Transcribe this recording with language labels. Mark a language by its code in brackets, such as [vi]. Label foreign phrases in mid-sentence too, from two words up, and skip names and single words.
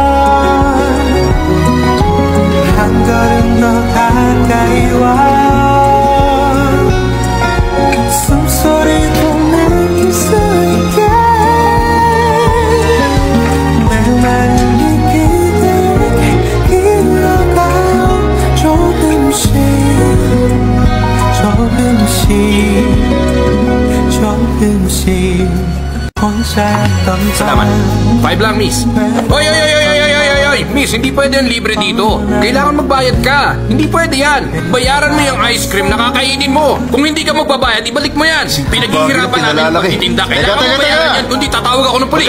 [ko] 한 걸음 더 가까이 와요 숨소리도 느낄 수 있게 내 마음이 그대에게 흘러가요 조금씩 혼자였던 [tl] Salamat. 5 lang, miss. Oy! Miss, hindi pwede yung libre dito. Kailangan magbayad ka. Hindi pwede yan. Bayaran mo yung ice cream na kakainin mo. Kung hindi ka magbabayad, ibalik mo yan. Pinaghihirapan namin pagtitinda. Kailangan mo bayaran yan, kundi tatawag ako ng polis.